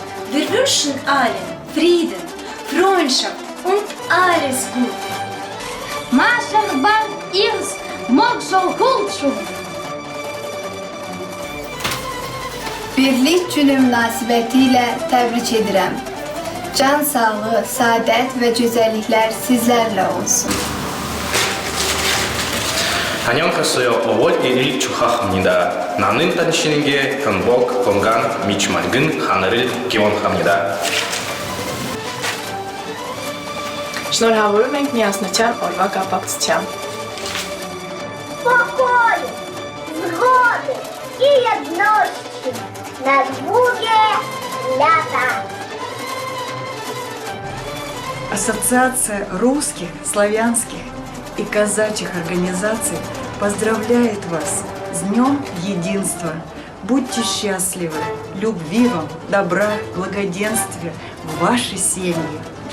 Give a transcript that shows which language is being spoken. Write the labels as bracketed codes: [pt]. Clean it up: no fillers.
[de] Wir wünschen allen Frieden, Freundschaft und alles Gute. Машин бан ирс мокшол kulçum. [az] Birlik günü münasibətilə təbrik edirəm. Can sağlığı, saadət və gözəlliklər sizlərlə olsun. [ko] 안녕하세요. 5월 1일 축하합니다. 나는 당신에게 행복, 건강, 및 맑은 하늘을 기원합니다. [hy] Շնորհավորում ենք միասնության օրվա կապակցությամբ։ [uk] Покою, згоди і єдності на друге лята. [ru] Ассоциация русских, славянских и казачьих организаций поздравляет вас с Днем Единства. Будьте счастливы, любви вам, добра, благоденствия в вашей семье.